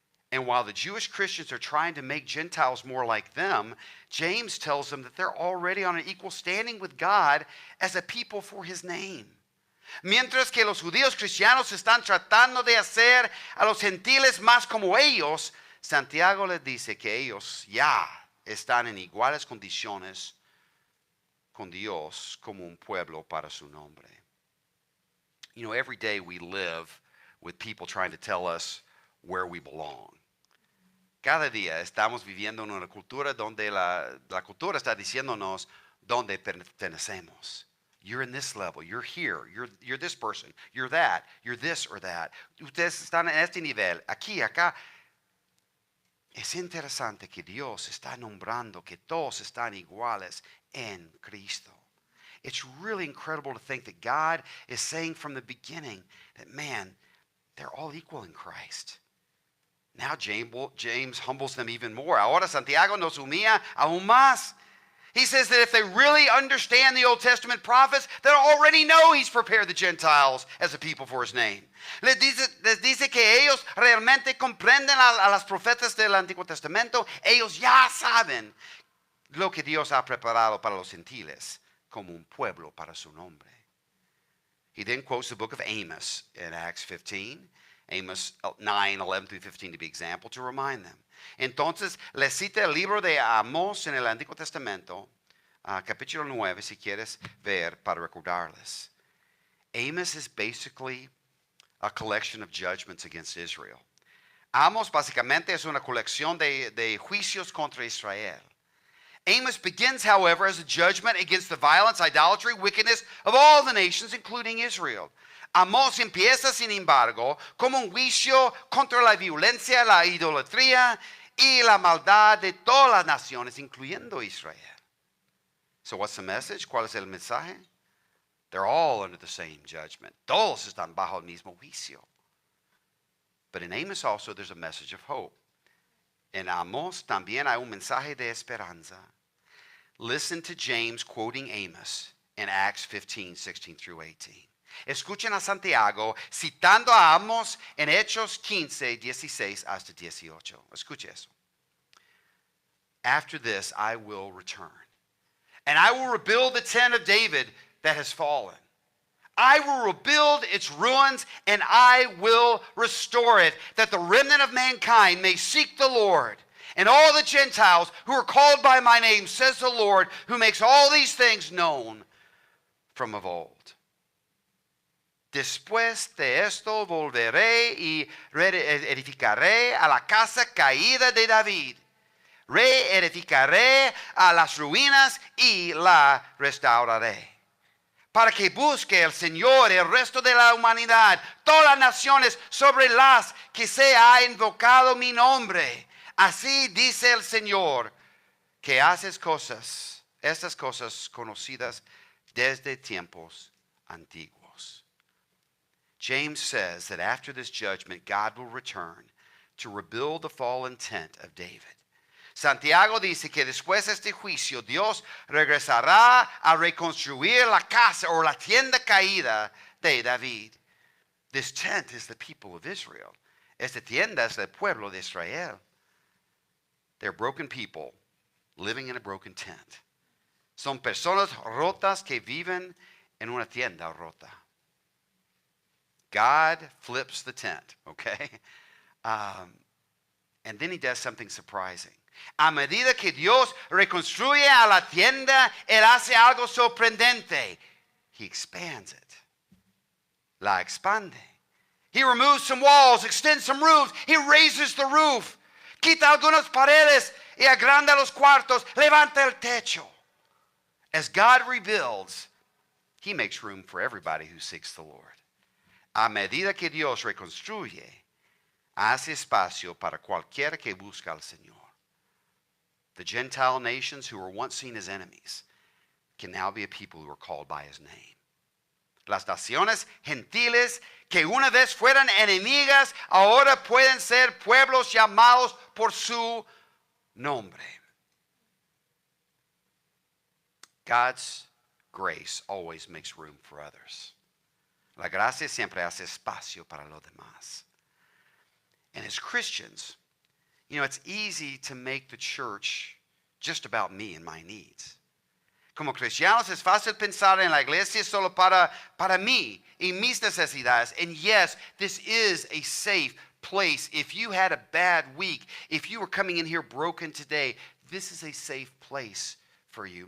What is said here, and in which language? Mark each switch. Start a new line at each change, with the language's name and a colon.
English: And while the Jewish Christians are trying to make Gentiles more like them, James tells them that they're already on an equal standing with God as a people for his name.
Spanish: Mientras que los judíos cristianos están tratando de hacer a los gentiles más como ellos, Santiago les dice que ellos ya están en iguales condiciones con Dios como un pueblo para su nombre.
English: You know, every day we live with people trying to tell us where we belong.
Spanish: Cada día estamos viviendo en una cultura donde la cultura está diciéndonos dónde pertenecemos.
English: You're in this level, you're here, you're this person, you're that, you're this or that.
Spanish: Ustedes están en este nivel, aquí, acá. Es interesante que Dios está nombrando que todos están iguales en Cristo.
English: It's really incredible to think that God is saying from the beginning that, man, they're all equal in Christ. Now James humbles them even more.
Spanish: Ahora Santiago nos humilla aún más.
English: He says that if they really understand the Old Testament prophets, they already know he's prepared the Gentiles as a people for his name.
Spanish: Les dice que ellos realmente comprenden a las profetas del Antiguo Testamento. Ellos ya saben lo que Dios ha preparado para los gentiles como un pueblo para su nombre.
English: He then quotes the book of Amos in Acts 15. Amos 9, 11 through 15 to be example, to remind them.
Spanish: Entonces, les cita el libro de Amós en el Antiguo Testamento, capítulo 9, si quieres ver, para recordarles.
English: Amos is basically a collection of judgments against Israel.
Spanish: Amos básicamente es una colección de juicios contra Israel.
English: Amos begins, however, as a judgment against the violence, idolatry, wickedness of all the nations, including Israel.
Spanish: Amós empieza, sin embargo, como un juicio contra la violencia, la idolatría y la maldad de todas las naciones, incluyendo Israel.
English: So what's the message?
Spanish: ¿Cuál es el mensaje?
English: They're all under the same judgment.
Spanish: Todos están bajo el mismo juicio.
English: But in Amos also there's a message of hope.
Spanish: En Amós también hay un mensaje de esperanza.
English: Listen to James quoting Amos in Acts 15, 16 through 18.
Spanish: Escuchen a Santiago citando a Amos en Hechos 15, 16 hasta 18. Escuche eso.
English: After this I will return, and I will rebuild the tent of David that has fallen. I will rebuild its ruins and I will restore it, that the remnant of mankind may seek the Lord. And all the Gentiles who are called by my name, says the Lord, who makes all these things known from of old.
Spanish: Después de esto volveré y reedificaré a la casa caída de David. Reedificaré a las ruinas y la restauraré. Para que busque el Señor el resto de la humanidad, todas las naciones sobre las que se ha invocado mi nombre. Así dice el Señor, que haces cosas, estas cosas conocidas desde tiempos antiguos.
English: James says that after this judgment, God will return to rebuild the fallen tent of David.
Spanish: Santiago dice que después de este juicio, Dios regresará a reconstruir la casa o la tienda caída de David.
English: This tent is the people of Israel.
Spanish: Esta tienda es el pueblo de Israel.
English: They're broken people living in a broken tent.
Spanish: Son personas rotas que viven en una tienda rota.
English: God flips the tent, okay? And then he does something surprising.
Spanish: A medida que Dios reconstruye a la tienda, Él hace algo sorprendente.
English: He expands it.
Spanish: La expande.
English: He removes some walls, extends some roofs. He raises the roof.
Spanish: Quita algunas paredes y agranda los cuartos. Levanta el techo.
English: As God rebuilds, He makes room for everybody who seeks the Lord.
Spanish: A medida que Dios reconstruye, hace espacio para cualquiera que busca al Señor.
English: The Gentile nations who were once seen as enemies can now be a people who are called by His name.
Spanish: Las naciones gentiles que una vez fueran enemigas, ahora pueden ser pueblos llamados por su nombre.
English: God's grace always makes room for others.
Spanish: La gracia siempre hace espacio para los demás.
English: And as Christians, you know, it's easy to make the church just about me and my needs.
Spanish: Como cristianos es fácil pensar en la iglesia solo para mí y mis necesidades.
English: And yes, this is a safe place. If you had a bad week, if you were coming in here broken today, this is a safe place for you.